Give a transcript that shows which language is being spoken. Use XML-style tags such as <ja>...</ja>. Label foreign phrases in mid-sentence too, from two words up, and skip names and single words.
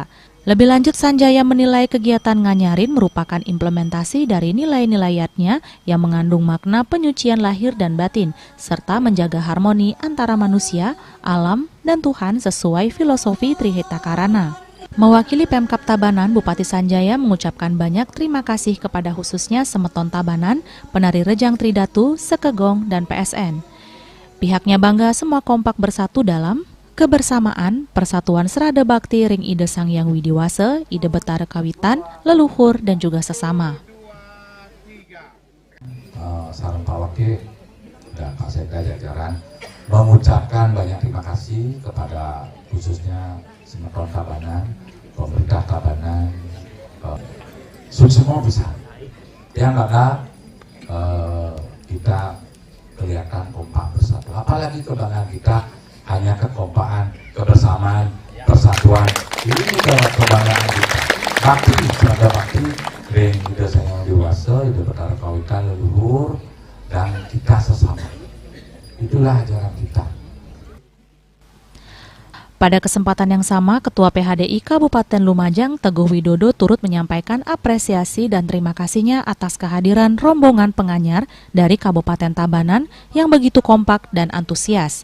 <id>Lebih lanjut, Sanjaya menilai kegiatan nganyarin merupakan implementasi dari nilai-nilayatnya yang mengandung makna penyucian lahir dan batin, serta menjaga harmoni antara manusia, alam, dan Tuhan sesuai filosofi Trihita Karana. Mewakili Pemkab Tabanan, Bupati Sanjaya mengucapkan banyak terima kasih kepada khususnya Semeton Tabanan, penari Rejang Tridatu, Sekegong, dan PSN. Pihaknya bangga semua kompak bersatu dalam kebersamaan, persatuan</id> <ban>serada bakti ring ide Sang Hyang Widiwase, ide Betara Kawitan,</ban> <id>leluhur, dan juga sesama. Sareng Pak Wakil dan Pak Sekda jajaran mengucapkan banyak terima kasih kepada khususnya Semeton Tabanan, pemerintah Tabanan, semua besar. Yang karena kita kelihatan kompak bersatu. Apalagi kebanggaan kita hanya kekompakan, kebersamaan, persatuan. Ini kebanggaan kita.</id> <ban>Bakti, serada bakti, ring ide Sang Hyang Widiwase, ide Betara Kawitan, leluhur,</ban> <id>dan kita sesama. Itulah ajaran kita. Pada kesempatan yang sama, Ketua PHDI Kabupaten Lumajang, Teguh Widodo, turut menyampaikan apresiasi dan terima kasihnya atas kehadiran rombongan penganyar dari Kabupaten Tabanan yang begitu kompak dan antusias.</id>